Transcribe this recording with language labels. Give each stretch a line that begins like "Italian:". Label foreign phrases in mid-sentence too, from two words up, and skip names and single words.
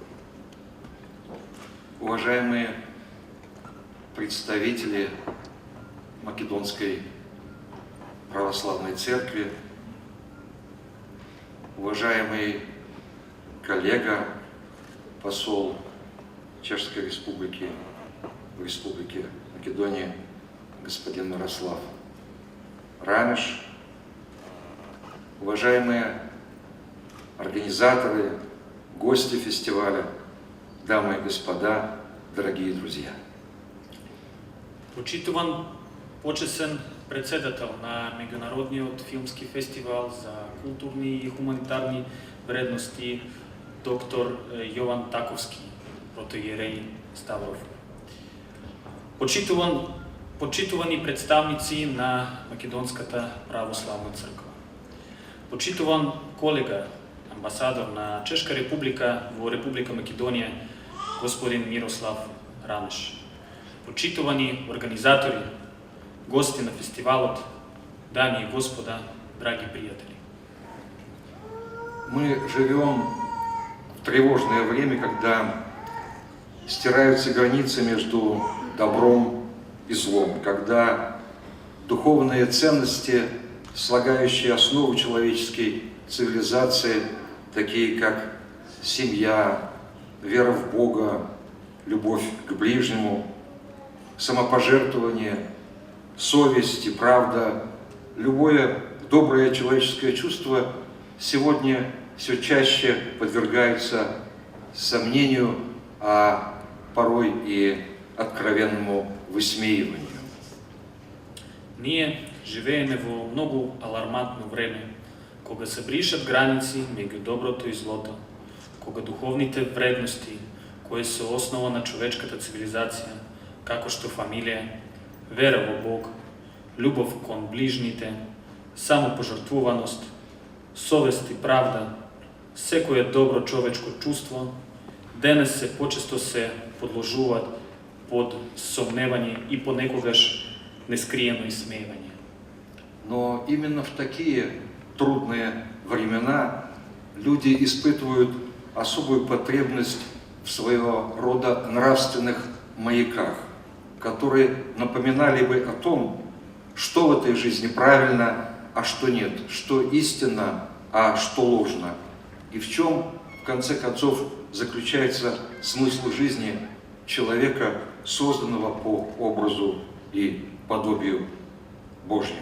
Russian: Уважаемые представители Македонской православной церкви, уважаемый коллега, посол Чешской Республики в Республике Македония, господин Мирослав Рамеш, уважаемые организаторы, гости фестиваля, дамы и господа, дорогие друзья.
Macedonian: Почитуван почесен председател на Меѓународниот филмски фестивал за културни и хуманитарни вредности доктор Јован Таковски, протоиерей Ставров. Почитувани представници на Македонската православна црква. Почитуван колега, амбасадор на Чешка република во Република Македонија, господин Мирослав Ранеш. Почитувани организатори, гости на фестивалот, дами и господа, драги приятели.
Russian: Мы живем в тревожное время, когда стираются границы между добром и злом, когда духовные ценности, слагающие основу человеческой цивилизации, такие как семья, вера в Бога, любовь к ближнему, самопожертвование, совесть и правда, любое доброе человеческое чувство сегодня все чаще подвергается сомнению, а порой и откровенному высмеиванию.
Macedonian: Ние живееме во многу алармантно време, кога се бришат граници меѓу доброто и злото, кога духовните вредности, кои се основа на човечката цивилизација, како што фамилија, вера во Бог, љубов кон ближните, самопожртвуваност, совест и правда, секое добро човечко чувство, денес се почесто се подложуваат под сомневање и понекогаш нескриено исмеивање.
Russian: Но именно в такие трудные времена люди испытывают особую потребность в своего рода нравственных маяках, которые напоминали бы о том, что в этой жизни правильно, а что нет, что истинно, а что ложно, и в чем, в конце концов, заключается смысл жизни человека, созданного по образу и подобию Божьему.